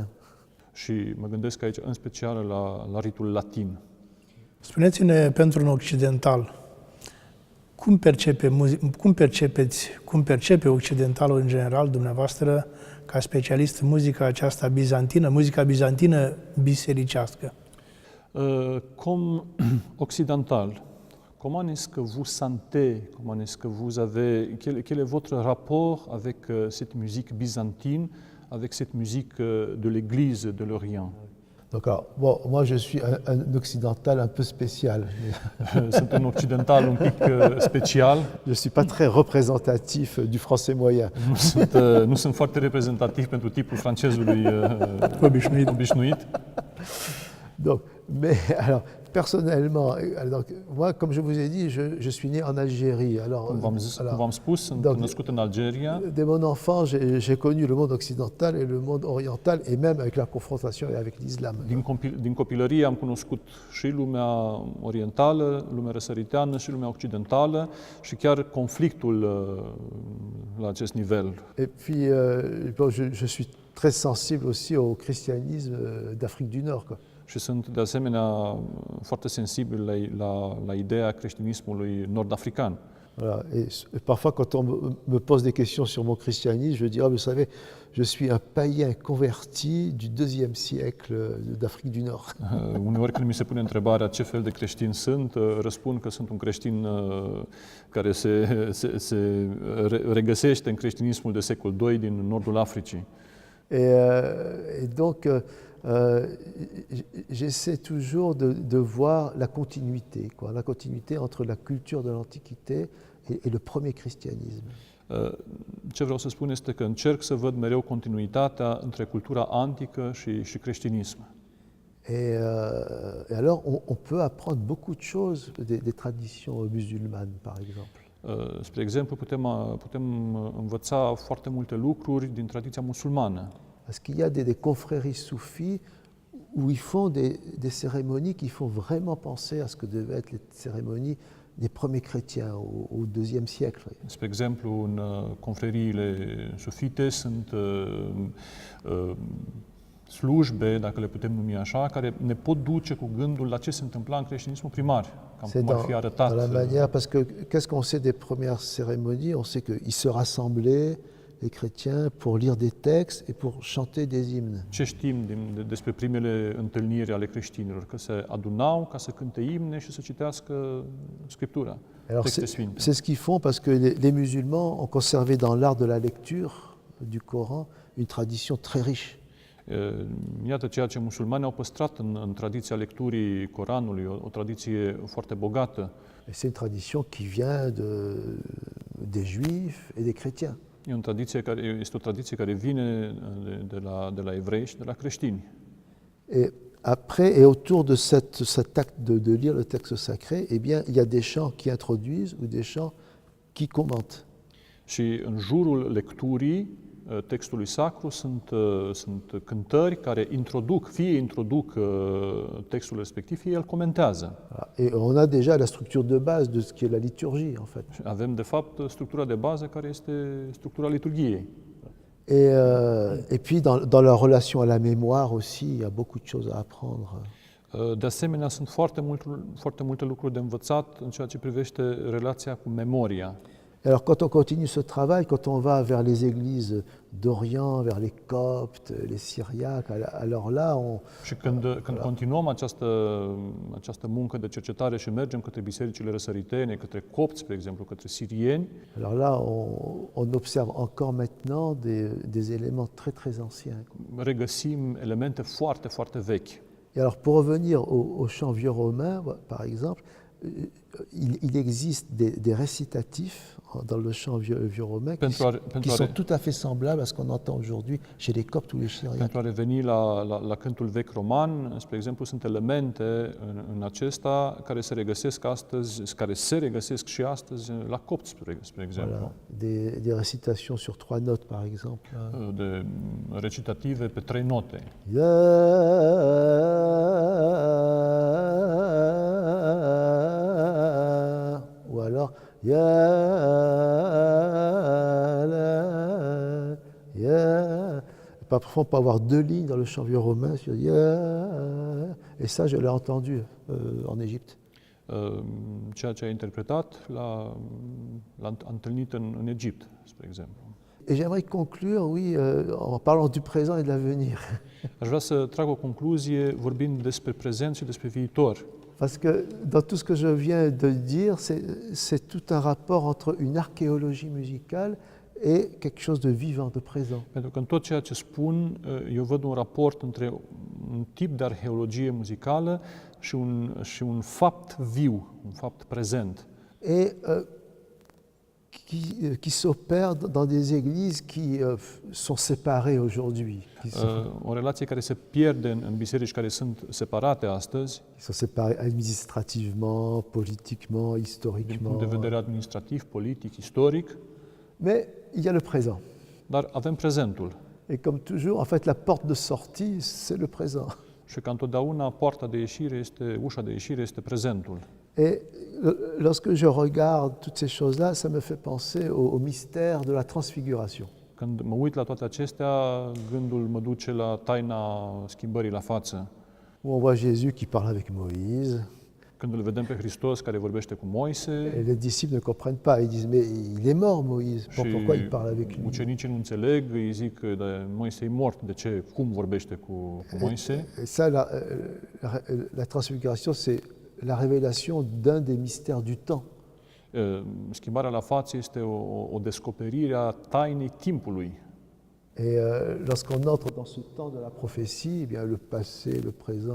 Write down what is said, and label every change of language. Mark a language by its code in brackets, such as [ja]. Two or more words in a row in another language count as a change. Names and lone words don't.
[ro] Și mă gândesc aici în special la ritul latin. Spuneți-ne, pentru un occidental, cum percepe occidentalul în general, dumneavoastră, ca specialist în muzica aceasta bizantină, muzica bizantină bisericească? [fr] Comme occidental, comment est-ce que vous sentez, comment est-ce que vous avez, quel est votre rapport avec cette musique byzantine, avec cette musique de l'Église de l'Orient? Donc, alors, bon, moi je suis un occidental un peu spécial. [ro] Sunt un occidental un pic special. [fr] Je ne suis pas très représentatif du français moyen. [ro] Nu sunt foarte reprezentativ pentru tipul francezului obișnuit. [fr] Donc, mais alors, personnellement, alors, moi, comme je vous ai dit, je suis né en Algérie. Alors, [ro] Cum v-am spus, sunt născut în Algeria. [fr] Dès mon enfance, j'ai connu le monde occidental et le monde oriental, et même avec la confrontation avec l'islam. [ro] Din copilărie am cunoscut și lumea orientală, lumea răsăriteană și lumea occidentală și chiar conflictul la acest nivel. [fr] Et puis, bon, je suis très sensible aussi au christianisme d'Afrique du Nord, quoi. [ro] Și sunt de asemenea foarte sensibil la ideea creștinismului nord-african. [fr] Voilà. Et parfois, quand on me pose des questions sur mon christianisme, je dis, vous savez, je suis un païen converti du IIe siècle d'Afrique du Nord. [ro] Uneori când mi se pune întrebarea ce fel de creștin sunt, răspund că sunt un creștin care se regăsește în creștinismul de secol II din nordul Africii. [fr] Et donc, j'essaie toujours de voir la continuité entre la culture de l'Antiquité et le premier christianisme. [ro] Ce vreau să spun este că încerc să văd mereu continuitatea între cultura antică și creștinism. [fr] Et alors, on peut apprendre beaucoup de choses des traditions musulmanes, par exemple. [ro] Spre exemplu, putem învăța foarte multe lucruri din tradiția musulmană. [fr] Parce qu'il y a des confréries soufis où ils font des cérémonies qui font vraiment penser à ce que devaient être les cérémonies des premiers chrétiens au IIe siècle. [ro] Spre exemplu, în confreriile sufite sunt slujbe, dacă le putem numi așa, care ne pot duce cu gândul la ce se întâmpla în creștinismul primar, cam cum ar fi arătat. [fr] Dans la manière, parce que qu'est-ce qu'on sait des premières cérémonies? On sait qu'ils se rassemblaient, les chrétiens, pour lire des textes et pour chanter des hymnes. [ro] Ce știm despre primele întâlniri ale creștinilor? Că se adunau ca să cânte imne și să citească Scriptura, texte sfinte. [fr] C'est ce qu'ils font parce que les musulmans ont conservé dans l'art de la lecture du Coran une tradition très riche. [ro] Iată ceea ce musulmanii au păstrat în tradiția lecturii Coranului, o tradiție foarte bogată. [fr] C'est une tradition qui vient des juifs et des chrétiens. [ro] Este o tradiție care vine de la evrei și de la creștini. [fr] Et après, et autour de cet acte de lire le texte sacré, eh bien, il y a des chants qui introduisent ou des chants qui commentent. [ro] Și în jurul lecturii textului sacru sunt cântări care introduc textul respectiv, fie el comentează. [fr] Et on a déjà la structure de base de ce qui est la liturgie, en fait. [ro] Avem, de fapt, structura de bază care este structura liturgiei. [fr] Et puis, dans la relation à la mémoire aussi, il y a beaucoup de choses à apprendre. [ro] De asemenea, sunt foarte multe lucruri de învățat în ceea ce privește relația cu memoria. [fr] Alors quand on continue ce travail, quand on va vers les églises d'Orient, vers les Coptes, les Syriaques, alors là, [ro] Și când continuăm această muncă de cercetare și mergem către bisericile răsăritene, către copți, spre exemplu, către sirieni, [fr] alors là, on observe encore maintenant des éléments très très anciens. [ro] regăsim elemente foarte, foarte vechi. [fr] Et alors pour revenir au chant vieux romain, par exemple, il existe des récitatifs dans le chant vieux romain qui sont tout à fait semblables à ce qu'on entend aujourd'hui chez les Coptes ou les Syriaques. [ro] Pentru a reveni la cântul vechi roman, spre exemplu, sunt elemente în acesta care se regăsesc astăzi, care se regăsesc și astăzi la copți, spre exemplu. [fr] Voilà, des récitations sur 3 notes, par exemple. [ro] De recitative pe 3 note. [fr] Ou alors parfois on peut avoir 2 lignes dans le chant vieux romain sur et ça je l'ai entendu en Égypte. [ro] Ceea ce a interpretat l-a întâlnit în Egipt, spre exemplu. [fr] Et j'aimerais conclure, oui, en parlant du présent et de l'avenir. [ro] Aș vrea să trag o concluzie vorbind despre prezent și despre viitor. [fr] Parce que dans tout ce que je viens de dire, c'est tout un rapport entre une archéologie musicale et quelque chose de vivant, de présent. [ro] Pentru că în tot ceea ce spun, eu văd un raport între un tip de arheologie muzicală și un fapt viu, un fapt prezent. [fr] Et qui s'opère dans des églises qui sont séparées aujourd'hui. [ro] O relație care se pierde în biserici care sunt separate astăzi. [fr] Qui sont séparées administrativement, politiquement, [ro] Din [fr] historiquement. [ro] punct de vedere administrativ, politic, istoric. [fr] Mais il y a le présent. [ro] Dar avem prezentul. [fr] Et comme toujours, en fait, la porte de sortie, c'est le présent. [ro] Și ca întotdeauna, ușa de ieșire este prezentul. [fr] Et lorsque je regarde toutes ces choses-là, ça me fait penser au mystère de la transfiguration. [ro] Când mă uit la toate acestea, gândul mă duce la taina schimbării la față. [fr] Où on voit Jésus qui parle avec Moïse. [ro] Când îl vedem pe Hristos care vorbește cu Moise. [fr] Et les disciples ne comprennent pas. Ils disent, mais il est mort, Moïse. Pourquoi il parle avec lui? [ro] Ucenicii nu înțeleg, îi zic că Moise e mort. De ce? Cum vorbește cu Moise? [fr] Et ça, la transfiguration, c'est la révélation d'un des mystères du temps. [ro] Schimbarea la față este o descoperire a tainei timpului. [fr] Et lorsqu'on entre dans ce temps de la prophétie, eh bien, le passé, le présent,